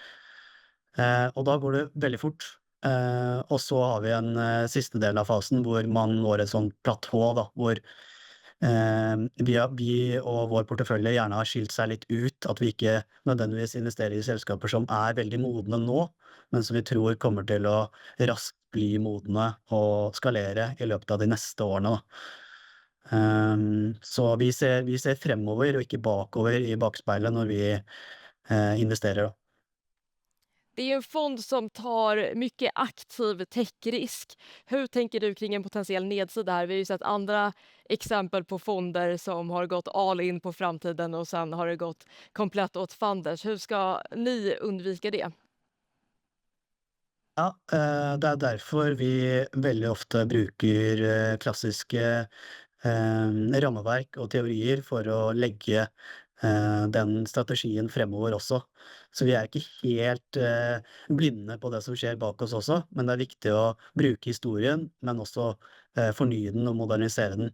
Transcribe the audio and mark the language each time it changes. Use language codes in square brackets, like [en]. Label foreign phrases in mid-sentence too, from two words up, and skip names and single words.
[no] Og da går det veldig fort. Og så har vi en siste del av fasen hvor man når et sånt platå, da, hvor vi og vår portefølje gjerne har skilt seg litt ut, at vi ikke nødvendigvis investerer i selskaper som er veldig modne nå, men som vi tror kommer til å raskt bli modne og skalere i løpet av de neste årene, da. Så vi ser fremover og ikke bakover i bakspeilet når vi investerer, da. [sv] Det är ju en fond som tar mycket aktiv techrisk. Hur tänker du kring en potentiell nedsida här? Vi har ju sett andra exempel på fonder som har gått [en] all in [sv] på framtiden och sen har det gått komplett åt fanders. Hur ska ni undvika det? [no] Ja, det er derfor vi veldig ofte bruker klassiske rammeverk og teorier for å legge den strategien fremover også. Så vi er ikke helt blinde på det som skjer bak oss også, men det er viktig å bruke historien, men også fornye den og modernisere den.